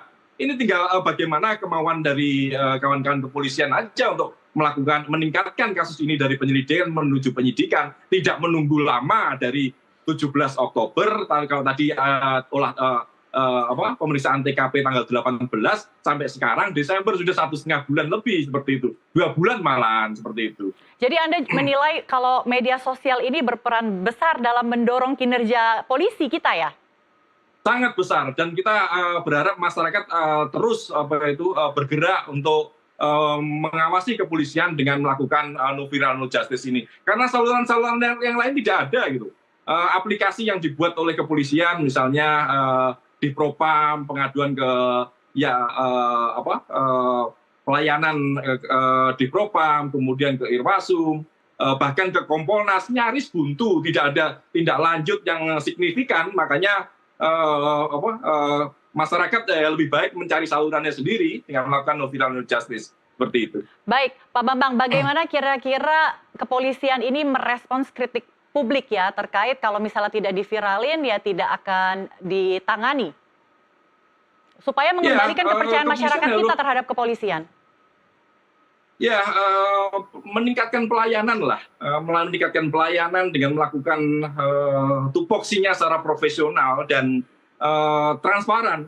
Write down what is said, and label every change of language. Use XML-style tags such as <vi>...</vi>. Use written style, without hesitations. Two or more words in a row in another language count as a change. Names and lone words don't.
<id>Ini tinggal bagaimana kemauan dari kawan-kawan kepolisian aja untuk meningkatkan kasus ini dari penyelidikan menuju penyidikan, tidak menunggu lama dari 17 Oktober kalau tadi pemeriksaan TKP tanggal 18 sampai sekarang Desember sudah 1,5 bulan lebih seperti itu, 2 bulan malahan seperti itu. Jadi Anda menilai kalau media sosial ini berperan besar dalam mendorong kinerja polisi kita ya? Sangat besar, dan kita berharap masyarakat terus bergerak untuk mengawasi kepolisian dengan melakukan</id> <en>no viral no justice</en> <id>ini. Karena saluran-saluran yang lain tidak ada gitu. Aplikasi yang dibuat oleh kepolisian misalnya di Propam, pengaduan ke pelayanan di Propam, kemudian ke Irwasum, bahkan ke Kompolnas, nyaris buntu, tidak ada tindak lanjut yang signifikan. Makanya masyarakat lebih baik mencari salurannya sendiri dengan melakukan</id> <en>no viral no justice</en> <id>seperti itu. Baik, Pak Bambang, bagaimana kira-kira kepolisian ini merespons kritik publik ya terkait kalau misalnya tidak diviralin ya tidak akan ditangani supaya mengembalikan kepercayaan masyarakat kita terhadap kepolisian? Ya, meningkatkan pelayanan lah, meningkatkan pelayanan dengan melakukan tupoksinya secara profesional dan transparan.</id>